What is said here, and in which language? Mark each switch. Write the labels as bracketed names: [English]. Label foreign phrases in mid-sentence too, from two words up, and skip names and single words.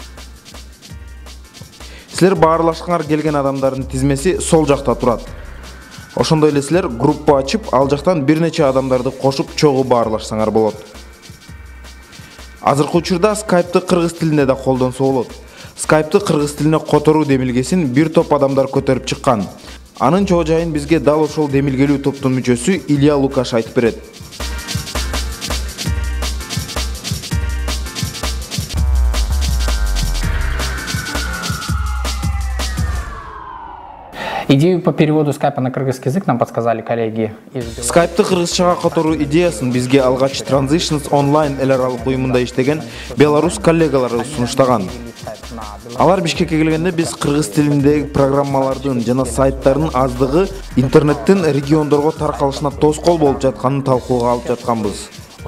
[Kyrgyz] Силер баарлашкыңар келген адамдардын тизмеси сол жакта турат. Ошондой эле силер группа ачып, ал жактан бир нече адамдарды кошуп чогуу баарлашсаңар болот. Азыркы учурда Skype'ты кыргыз тилинде да колдонсо болот. Skype'ты кыргыз тилине которуу демилгесин бир топ адамдар көтөрүп чыккан. Анын чоо жайын бизге дал ошол демилгелүү топтун мүчөсү Илья Лукаш айтып берет. [Russian] Идею по переводу скайпа на кыргызский язык нам подсказали коллеги из Беларуси. [Kyrgyz] Skype'ты кыргызчага которуу идеясын бизге алгач Transitions Online эл аралык уюмунда иштеген белорус коллегалары сунуштаган. Алар Бишкекке келгенде биз кыргыз тилиндеги программалардын жана сайттардын аздыгы интернеттин региондорго таркалышына тоскоол болуп жатканын талкууга алып жатканбыз.